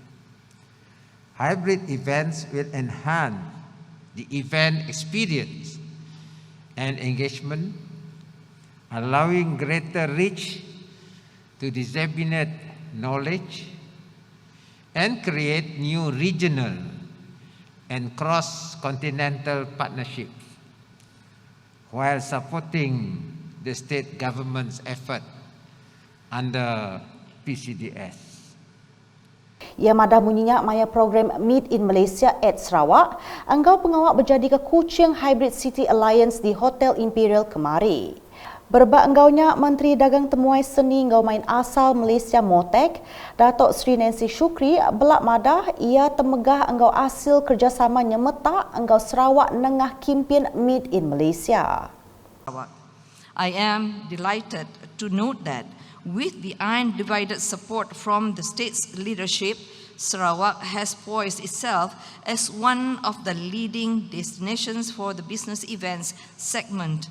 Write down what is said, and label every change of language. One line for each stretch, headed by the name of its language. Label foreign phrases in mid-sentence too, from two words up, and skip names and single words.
English: Hybrid events will enhance the event experience and engagement, allowing greater reach to disseminate knowledge and create new regional and cross-continental partnerships while supporting the state government's effort under PCDS.
Iban: Ia madah munyinya maya program Meet in Malaysia at Sarawak, enggau pengawak berjadi ke Kuching Hybrid City Alliance di Hotel Imperial kemari. Berbak enggaunya Menteri Dagang Temuai Seni Enggau Main Asal Malaysia Motek, Datuk Sri Nancy Shukri belak madah ia temegah enggau hasil kerjasama nyemeta enggau Sarawak nengah kimpin Meet in Malaysia.
English: I am delighted to note that with the undivided support from the state's leadership, Sarawak has poised itself as one of the leading destinations for the business events segment.